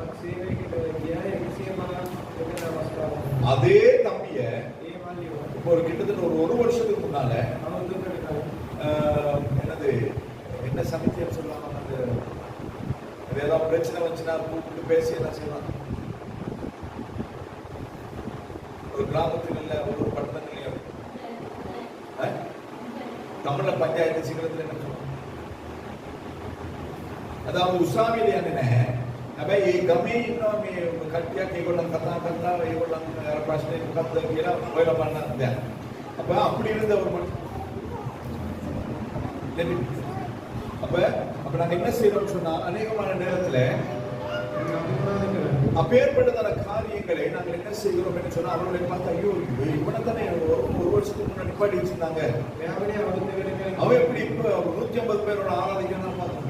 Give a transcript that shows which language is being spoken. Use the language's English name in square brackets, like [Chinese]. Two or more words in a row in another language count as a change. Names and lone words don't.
[Tamil] அதே தம்பிய இப்போ ஒரு கிட்டத்தட்ட ஒரு வருஷத்துக்கு முன்னால என்னது என்ன சமித்தியம் சொல்லலாம், அது ஏதாவது பிரச்சனை வந்துச்சுன்னா கூப்பிட்டு பேசி என்ன செய்யலாம். ஒரு கிராமத்தில் இல்ல ஒரு பட்டணங்களையும் தமிழ்ல பஞ்சாயத்து சிங்களத்தில் என்ன சொல்லுவோம், [Sinhala] අදාළ උසාවියට යන්නේ නැහැ. හැබැයි ඒ ගමේ ඉන්නවා මේ කට්ටියක් ඒගොල්ලන් කතා කරලා ඒගොල්ලන් අර ප්‍රශ්නේ මොකක්ද කියලා හොයලා බලන්න දැන්. [Tamil] அப்ப அப்படி இருந்த ஒரு அப்ப நாங்க என்ன செய்யறோம்னு சொன்னா அநேகமான நேரத்துல அப்பேற்பட்டதான காரியங்களை நாங்கள் என்ன செய்கிறோம் என்று சொன்னா அவர்களை பார்த்து ஐயோ இவனைத்தானே ஒரு வருஷத்துக்கு முன்னாடி நிப்பாட்டி வச்சிருந்தாங்க, அவன் எப்படி இப்ப 150 பேரோட ஆராதிக்கணும் பார்க்க முடியும்.